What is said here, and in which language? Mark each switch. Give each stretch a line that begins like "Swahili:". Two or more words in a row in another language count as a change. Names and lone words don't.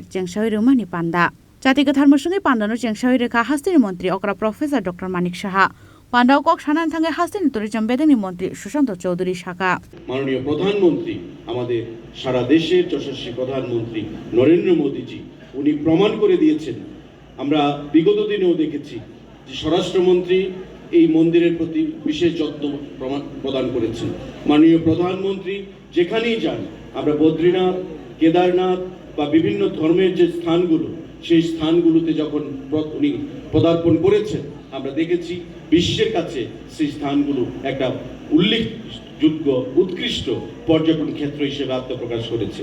Kok Borok: Chengsawi Rwkha Panda Jatiga Dharmasungi Pandano Chengsawi Rwkha Hasteni Mantri Okra Prof Dr Manik Saha Pandao Kok Shanan Thange Hasteni Tourism Bedeni Mantri Sushanta Chowdhury Shaka
Bangla: মাননীয় প্রধানমন্ত্রী আমাদের সারা দেশের যশস্বী প্রধানমন্ত্রী নরেন্দ্র মোদিজি উনি প্রমাণ করে দিয়েছেন। আমরা বিগত দিনেও দেখেছি যে স্বরাষ্ট্রমন্ত্রী এই মন্দিরের প্রতি বিশেষ যত্ন প্রদান করেছেন। মাননীয় প্রধানমন্ত্রী যেখানেই যান আমরা বদ্রীনাথ, কেদারনাথ বা বিভিন্ন ধর্মের যে স্থানগুলো সেই স্থানগুলোতে যখন উনি পদার্পণ করেছেন আমরা দেখেছি বিশ্বের কাছে সেই স্থানগুলো একটা উল্লেখযোগ্য উৎকৃষ্ট পর্যটন ক্ষেত্র হিসেবে আত্মপ্রকাশ করেছে।